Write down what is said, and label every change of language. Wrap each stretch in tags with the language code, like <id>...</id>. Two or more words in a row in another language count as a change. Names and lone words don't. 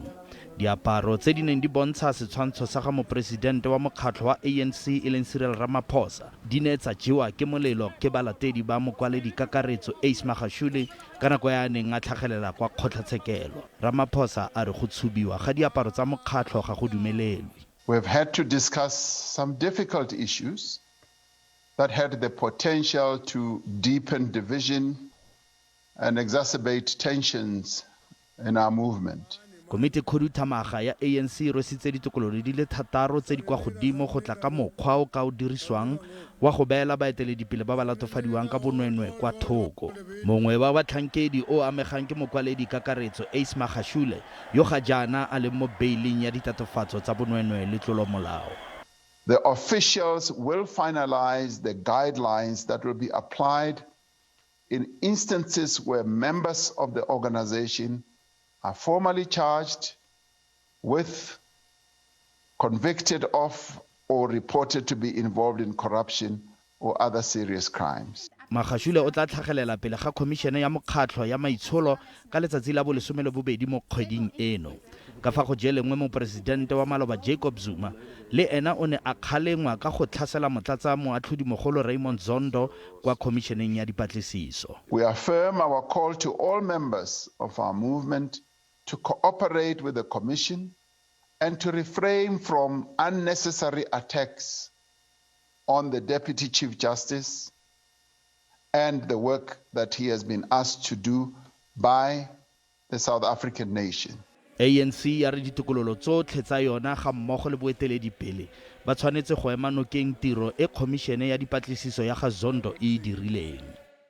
<tn>Diaparo tse di neng di bontsha setshwantsho sa ga moporesidente wa mokgatlho wa ANC e leng Cyril Ramaphosa di ne tsa jewa ke molelo ke balatedi ba mokwaledi kakaretso Ace Magashule ka nako ya neng a tlhagelela kwa kgotlatshekelo. Ramaphosa a re go tshubiwa ga diaparo tsa mokgatlho ga go dumelelwe.</tn> <en>We've had to discuss some difficult issues that had the potential to deepen division and exacerbate tensions in our movement.</en> <tn>Komiti khuduthamaga ya ANC rositse ditokololo di le 6 tse di kwa godimo go tla ka mokgwa o ka o dirisiwang wa go beela baeteledipele ba ba latofadiwang ka bonweenwee kwa thoko. Mongwe wa batlhankedi o amegang ke mokwaledi kakaretso Ace Magashule yo ga jaana a leng mo beiling ya ditatofatso tsa bonweenwee le tlolomolao.</tn> <en>The officials will finalize the guidelines that will be applied in instances where members of the organization are formally charged with, convicted of, or reported to be involved in corruption or other serious crimes.</en> <tn>Magashule o tla tlhagelela pele ga khomišene ya mokgatlho ya maitsholo ka letsatsi la bo 12 mo kgweding eno. Ka fa go jelengwe moporesidente wa maloba Jacob Zuma le ena o ne a kgalengwa ka go tlhasela motlatsa moatlhodimogolo Raymond Zondo kwa khomišeneng ya dipatlisiso.</tn> <en>We affirm our call to all members of our movement to cooperate with the Commission and to refrain from unnecessary attacks on the Deputy Chief Justice and the work that he has been asked to do by the South African nation.</en> <tn>ANC ya re ditokololo tsotlhe tsa yona ga mmogo le boeteledipele ba tshwanetse go ema nokeng tiro e khomišene ya dipatlisiso ya ga Zondo e dirileng.</tn>